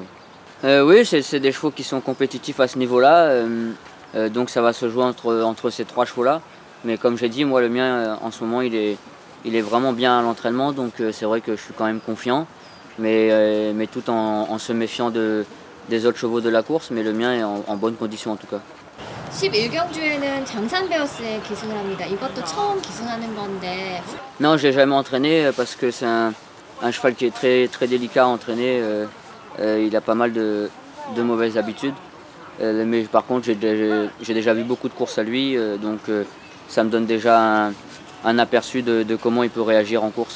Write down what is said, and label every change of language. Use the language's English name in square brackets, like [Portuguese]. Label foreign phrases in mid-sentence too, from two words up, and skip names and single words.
[French] Oui, oui, c'est des chevaux qui sont compétitifs à ce niveau-là, donc ça va se jouer entre ces 3 chevaux-là. Mais comme j'ai dit, moi le mien en ce moment il est vraiment bien à l'entraînement, donc c'est vrai que je suis quand même confiant, mais tout en se méfiant des autres chevaux de la course, mais le mien est en bonne condition en tout cas. [Korean] 11경주에는 장산베어스에 기승을 합니다. 이것도 처음 기승하는 건데. [French] Non, je l'ai jamais entraîné parce que c'est un cheval qui est très, très délicat à entraîner. Il a pas mal de mauvaises habitudes. Mais par contre, j'ai déjà vu beaucoup de courses à lui, donc ça me donne déjà un aperçu de comment il peut réagir en course.